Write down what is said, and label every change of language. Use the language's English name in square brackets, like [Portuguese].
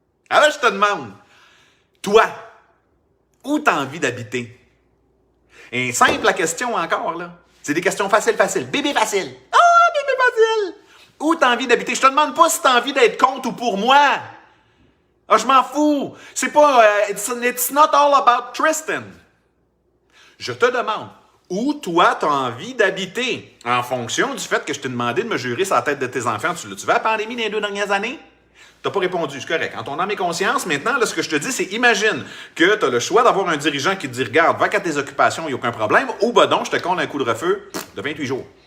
[French] Alors, je te demande, toi, où t'as envie d'habiter? Et simple la question encore, là. C'est des questions faciles. Bébé facile. Ah, bébé facile. Où t'as envie d'habiter? Je te demande pas si t'as envie d'être contre ou pour moi. Ah, je m'en fous. C'est pas... [English] it's not all about Tristan. [French] Je te demande, où toi t'as envie d'habiter? En fonction du fait que je t'ai demandé de me jurer sur la tête de tes enfants. Tu l'as-tu vu la pandémie dans les 2 dernières années? T'as pas répondu, c'est correct. En ton âme et conscience, maintenant, là, ce que je te dis, c'est imagine que tu as le choix d'avoir un dirigeant qui te dit, regarde, va qu'à tes occupations, il n'y a aucun problème, ou ben donc, je te compte un coup de feu de 28 jours.